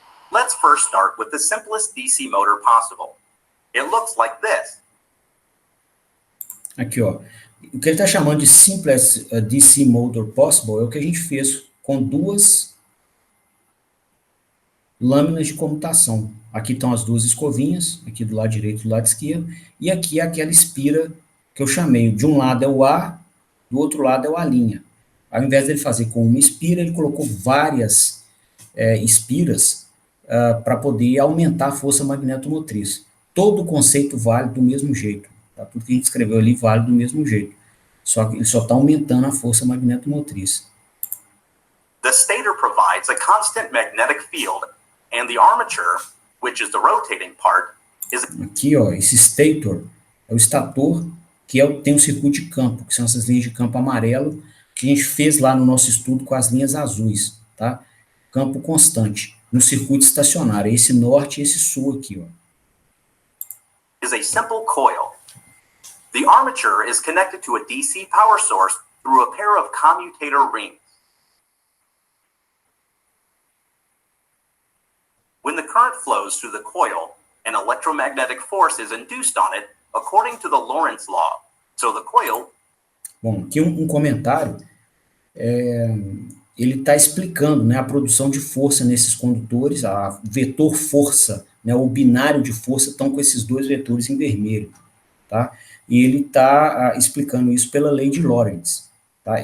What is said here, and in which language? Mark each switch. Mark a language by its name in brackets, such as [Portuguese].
[English] Let's first start with the simplest DC motor possible. It looks like this. [Portuguese] Aqui, ó. O que ele está chamando de [English] simplest DC motor possible [Portuguese] é o que a gente fez com duas lâminas de comutação. Aqui estão as duas escovinhas, aqui do lado direito e do lado esquerdo, e aqui é aquela espira que eu chamei. De um lado é o A, do outro lado é o A'. Ao invés dele fazer com uma espira, ele colocou várias espiras para poder aumentar a força magnetomotriz. Todo o conceito vale do mesmo jeito. Tá? Tudo que a gente escreveu ali vale do mesmo jeito. Só que ele só está aumentando a força magnetomotriz. [English] The stator provides a constant magnetic field, and the armature, which is the rotating part, is... [Portuguese] Aqui, ó, esse stator é o estator, que tem um circuito de campo, que são essas linhas de campo amarelo, que a gente fez lá no nosso estudo com as linhas azuis, tá? Campo constante, no circuito estacionário, esse norte e esse sul aqui, ó. [English] Is a simple coil. The armature is connected to a DC power source through a pair of commutator rings. When the current flows through the coil, an electromagnetic force is induced on it according to the Lorentz law. So the coil... [Portuguese] Bom, aqui um comentário, ele está explicando, né, a produção de força nesses condutores, a vetor força, né, o binário de força estão com esses dois vetores em vermelho, tá? E ele está explicando isso pela lei de Lorentz, tá?